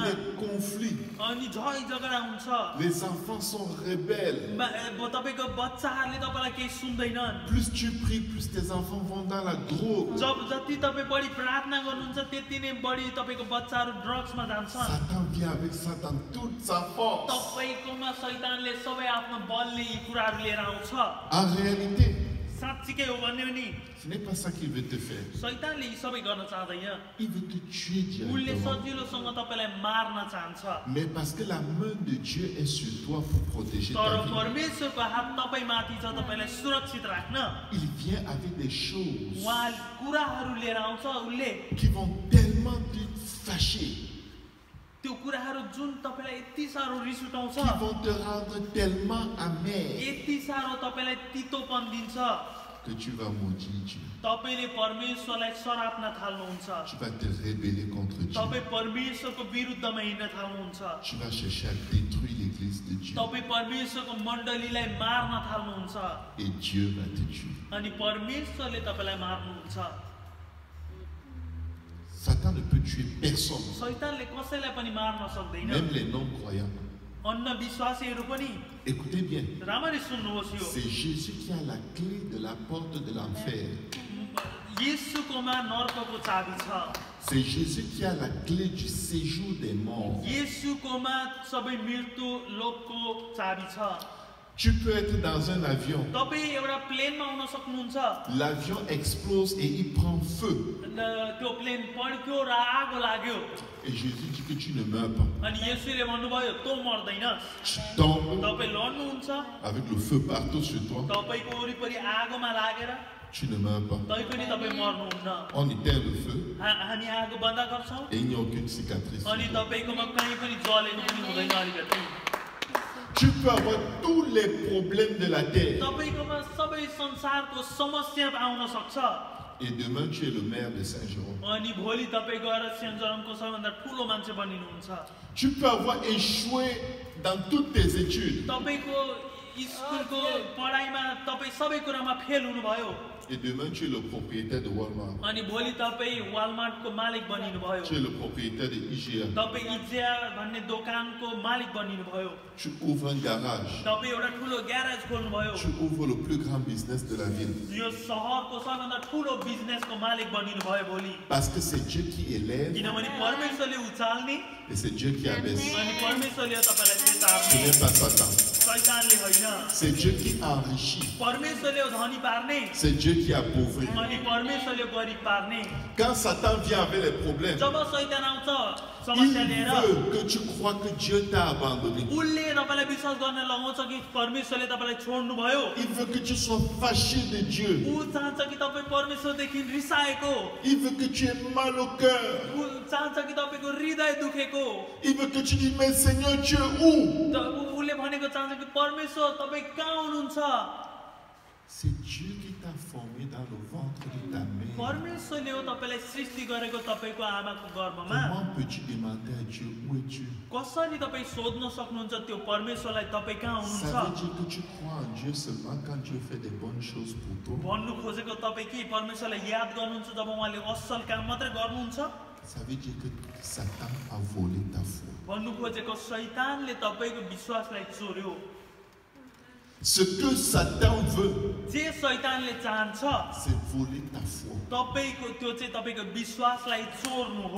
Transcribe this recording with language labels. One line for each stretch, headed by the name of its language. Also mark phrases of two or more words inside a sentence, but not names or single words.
French: les conflits.
Nepali: अनि झै झगडा हुन्छ
French: Les enfants sont rebelles.
Nepali: तपाईँको बच्चाहरूले तपाईँलाई केही सुन्दैनन्
French: Plus tu pries, plus tes enfants vont dans la drogue.
Nepali: जति तपाईँ बढी प्रार्थना गर्नुहुन्छ त्यति नै बढी तपाईँको बच्चाहरू ड्रग्समा जान्छन्
French: Satan vient avec ça dans toute sa force.
Nepali: तपाईँकोमा शैतानले सबै आफ्नो बलले यी कुराहरू लिएर आउँछ
French: En réalité,
Nepali: साँच्चीकै हो भन्ने हो नि
French: Ce n'est pas ça qu'il veut te faire.
Nepali: शैतानले यी सबै गर्न चाहदैन
French: Il veut te tuer
Nepali: उनले
French: directement.
Nepali: सजिलोसँग तपाईलाई मार्न चाहन्छ
French: Mais parce que la main de Dieu est sur toi pour protéger ta
Nepali: तर
French: vie,
Nepali: परमेश्वरको हात तपाईमाथि छ तपाईलाई सुरक्षित राख्न
French: il vient avec des choses
Nepali: उहाँ कुराहरू लिएर आउँछ उसले
French: qui vont tellement te fâcher,
Nepali: त्यो कुराहरू जुन तपाईलाई यति साह्रो रिस उठाउँछ
French: qui vont te rendre tellement amer
Nepali: यति साह्रो तपाईलाई तितोपन दिन्छ
French: que tu vas maudire Dieu.
Nepali: तपाईले परमेश्वरलाई सराप्न थाल्नुहुन्छ
French: Tu vas te rebeller contre Dieu.
Nepali: तपाई परमेश्वरको विरुद्धमा हिँड्न थाल्नुहुन्छ
French: Tu vas chercher à détruire l'église de Dieu.
Nepali: तपाई परमेश्वरको मण्डलीलाई मार्न थाल्नुहुन्छ
French: Et Dieu va te tuer.
Nepali: अनि परमेश्वरले तपाईलाई मार्नुहुन्छ
French: Satan ne peut tuer personne,
Nepali: शैतानले कसैलाई पनि मार्न सक्दैन
French: même les non-croyants.
Nepali: अन्धविश्वासीहरू पनि
French: Écoutez bien,
Nepali: राम्ररी सुन्नुहोस् यो
French: c'est Jésus qui a la clé de la porte de l'enfer.
Nepali: येशूकोमा नर्कको चाबी छ
French: C'est Jésus qui a la clé du séjour des morts.
Nepali: येशूकोमा सबै मृत्यु लोकको चाबी छ
French: Tu peux être dans un avion.
Nepali: तपाई एउटा प्लेनमा आउन सक्नुहुन्छ
French: L'avion explose et il prend feu.
Nepali: त्यो प्लेन पड्क्यो र आगो लाग्यो
French: Et Jésus dit que tu ne meurs pas.
Nepali: अनि येशूले भन्नुभयो तँ मर्दैन
French: Tu tombes
Nepali: तपाई लड्नुहुन्छ
French: avec le feu partout sur toi.
Nepali: तपाईको वरिपरि आगोमा लागेर
French: Tu ne meurs pas.
Nepali: तै पनि तपाई मर्नुहुन्न
French: On éteint le feu
Nepali: हामी आगो बन्द गर्छौँ
French: et il n'y a aucune cicatrice.
Nepali: अनि तपाईकोमा कहीँ पनि जलेको पनि हुँदैन अलिकति
French: Tu peux avoir tous les problèmes de la terre.
Nepali: तपाईकोमा सबै संसारको समस्या आउन सक्छ
French: Et demain, tu es le maire de Saint-Jérôme.
Nepali: अनि भोलि तपाई गएर सेन्ट-जर्मनको सबैभन्दा ठुलो मान्छे बनिनुहुन्छ
French: Tu peux avoir échoué dans toutes tes études.
Nepali: तपाईको स्कुलको पढाइमा तपाई सबै कुरामा फेल हुनुभयो
French: Et demain, tu es le propriétaire de Walmart.
Nepali: अनि भोलि तपाई वालमार्टको मालिक बनिनुभयो
French: Tu es le propriétaire de IGA.
Nepali: तपाई इजिया भन्ने दोकानको मालिक बनिनुभयो
French: Tu ouvres un garage.
Nepali: तपाई एउटा ठुलो ग्यारेज खोल्नुभयो
French: Tu ouvres le plus grand business de la ville.
Nepali: यो सहरको सबैभन्दा ठुलो बिजनेसको मालिक बनिनुभयो भोलि
French: Parce que c'est Dieu qui élève
Nepali: किनभने परमेश्वरले उचाल्ने
French: et c'est Dieu qui abaisse.
Nepali: अनि परमेश्वरले तपाईलाई
French: Ce
Nepali: चेतावनी
French: n'est pas Satan.
Nepali: शैतानले होइन
French: C'est Dieu qui enrichit.
Nepali: परमेश्वरले धनी पार्ने
French: C'est Dieu qui appauvrit.
Nepali: अनि परमेश्वरले गरिब पार्ने
French: Quand Satan vient avec les problèmes,
Nepali: जब शैतान आउँछ
French: il
Nepali: समस्या लिएर
French: veut que tu crois que Dieu t'a abandonné.
Nepali: उसले तपाईलाई विश्वास गर्न लगाउँछ कि परमेश्वरले तपाईलाई छोड्नु भयो
French: Il veut que tu sois fâché de Dieu.
Nepali: ऊ चाहन्छ कि तपाई परमेश्वरदेखि रिसाएको
French: Il veut que tu aies mal au cœur.
Nepali: ऊ चाहन्छ कि तपाईको हृदय दुखेको
French: Il veut que tu dises, mais Seigneur, tu es où?
Nepali: उसले भनेको चाहन्छ कि परमेश्वर तपाई कहाँ हुनुहुन्छ
French: C'est Dieu qui t'a formé dans le ventre de ta mère.
Nepali: परमेश्वरले हो तपाईलाई सृष्टि गरेको तपाईको आमाको गर्भमा
French: Comment peux-tu demander à Dieu où es Dieu?
Nepali: कसरी तपाई सोध्न सक्नुहुन्छ त्यो परमेश्वरलाई तपाई कहाँ
French: Ça
Nepali: हुनुहुन्छ
French: veut dire que tu crois en Dieu seulement quand Dieu fait des bonnes choses pour toi.
Nepali: भन्नु खोजेको तपाई के परमेश्वरलाई याद गर्नुहुन्छ जब उहाँले असल काम मात्रै गर्नुहुन्छ
French: Ça veut dire que Satan a volé ta foi.
Nepali: भन्नु खोजेको शैतानले तपाईको विश्वासलाई चोर्यो
French: Ce que Satan veut,
Nepali: जे शैतानले चाहन्छ
French: c'est voler ta foi.
Nepali: तपाईको त्यो चाहिँ तपाईको विश्वासलाई चोर्नु हो